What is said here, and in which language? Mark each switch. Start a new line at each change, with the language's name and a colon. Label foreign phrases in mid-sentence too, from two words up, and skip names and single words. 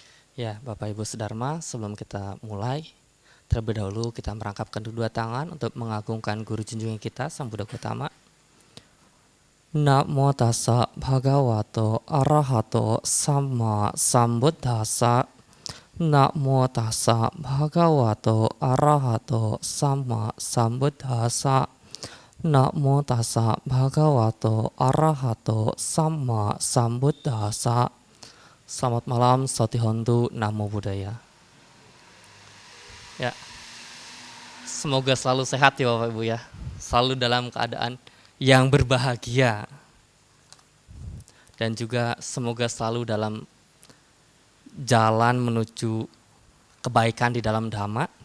Indonesian: Ya, Bapak Ibu Sedharma, sebelum kita mulai, terlebih dahulu kita merangkapkan kedua tangan untuk mengagungkan Guru Junjungan kita, Sang Buddha Gautama.
Pali: Namo tassa bhagavato arahato sama sambuddhassa. Namo tassa bhagavato arahato sama sambuddhassa. Namo tassa bhagavato arahato sama sambuddhassa.
Indonesian: Selamat malam,
Pali: Sotihontu, Namo Buddhaya.
Indonesian: Ya, semoga selalu sehat ya Bapak Ibu ya. Selalu dalam keadaan yang berbahagia. Dan juga semoga selalu dalam jalan menuju kebaikan di dalam Dhamma.